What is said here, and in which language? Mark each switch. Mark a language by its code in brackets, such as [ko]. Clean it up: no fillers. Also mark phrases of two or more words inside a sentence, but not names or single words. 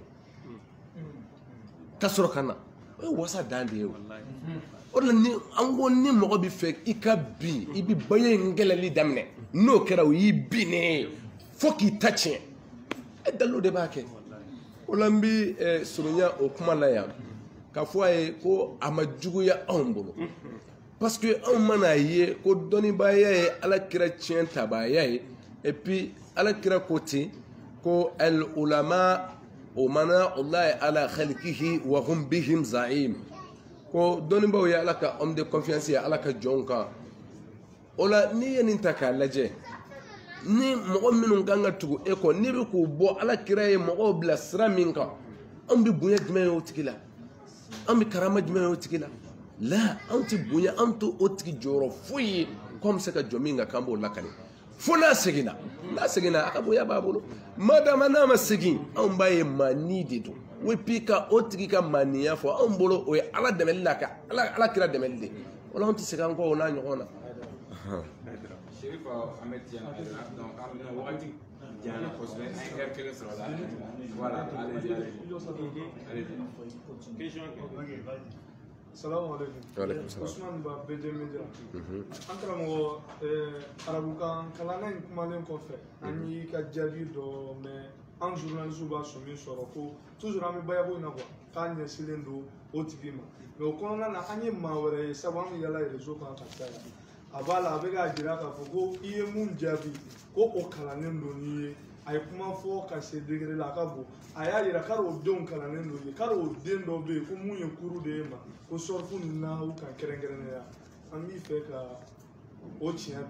[bm] ka sɔrɔ ka na o ye wasa dan de ye o de la an ko ni mɔgɔ bɛ fɛ i ka bin i bɛ bonya in kɛlɛli daminɛ n'o kɛra o y'i binnen ye fo k'i ta tiɲɛ dalilu de b'a kɛ o la n bɛ surunya o kuma la yan k'a fɔ a ye ko a ma juguya anw bolo parce que anw mana ye ko dɔnnibaya ye alakira tiɲɛ tabaya ye [fr] et puis [bm] alakira ko ten ko [ar] العلماء أمناء الله على خلقه وهم بهم زعيم [bm] ko dɔnnibaw ye ala ka [fr] homme de confiance [bm] ye ala ka jɔnw kan o la n'i ye nin ta k'a lajɛ ni mɔgɔ minnu kan ka tugu e kɔ n'i bɛ k'u bɔ alakira ye mɔgɔw bila sira min kan anw bɛ bonya jumɛn ye o tigi la an bɛ karama jumɛn ye o tigi la la anw tɛ bonya anw t'o tigi jɔyɔrɔ foyi ye ko an bɛ se ka jɔ min kan k'an b'o lakale fo n'a seginna a ka bonya b'a bolo madama n'a ma segin anw b'a ye maani de don [fr] et puis [bm] ka o tigi ka maaniya fɔ anw bolo o ye ala dɛmɛli la ka ala kira dɛmɛli de o la anw tɛ segin an kɔ o n'a ɲɔgɔn na. Sherifa Ahmed Tidiane Aidara donc am na wagati jana kosɛbɛ an ye heure kelen sɔrɔ la [fr] voilà allez question. [ar] السلام عليكم. [bm] Usman Ba BD Media. An karamɔgɔ arabukan kalanna in kumalen kɔfɛ an y'i ka jaabi dɔ mɛn an journaliste b'a sɔn min sɔrɔ ko toujours an bɛ bayabo in na quoi k'a ɲɛsinnen don o tigi ma mais o kɔnɔna na an ye maa wɛrɛ ye sabu an bɛ yala réseau kan ka caya a b'a la a bɛ k'a jira k'a fɔ ko i ye mun jaabi ko o kalannen don n'i ye a ye kuma fɔ ka se degré la a ka bon a y'a yira k'ari o denw kalannen don ye k'ari o den dɔ bɛ yen ko mun ye kuru de ye ma ko sɔrifu ni nahawu kan kɛrɛnkɛrɛnnenya an b'i fɛ ka o tiɲɛ don.